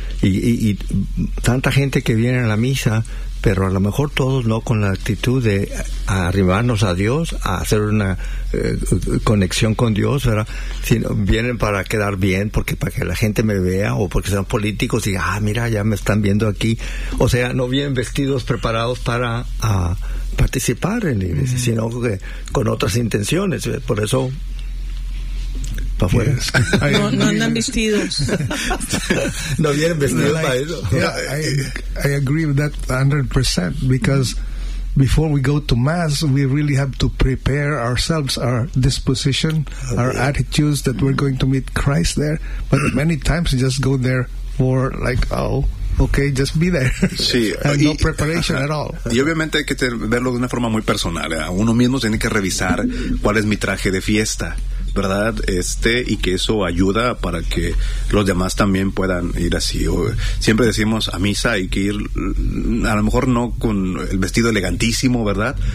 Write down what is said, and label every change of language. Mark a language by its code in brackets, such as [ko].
[es] Y tanta gente que viene a la misa, pero a lo mejor todos no con la actitud de arribarnos a Dios, a hacer una conexión con Dios, ¿verdad? Sino vienen para quedar bien, porque para que la gente me vea, o porque son políticos y, mira, ya me están viendo aquí. O sea, no vienen vestidos, preparados para participar en la iglesia, sino que con otras intenciones. Por eso... [en] I agree with that 100%, because before we go to Mass, we really have to prepare ourselves, our disposition, our attitudes, that we're going to meet Christ there. But many times you just go there for like, okay, just be there. [es] Sí, [en] and no preparation at all. [es] Y obviamente hay que verlo de una forma muy personal, ¿eh? Uno mismo tiene que revisar cuál es mi traje de fiesta, ¿verdad? Y que eso ayuda para que los demás también puedan ir así. O, siempre decimos, a misa hay que ir, a lo mejor no con el vestido elegantísimo, ¿verdad?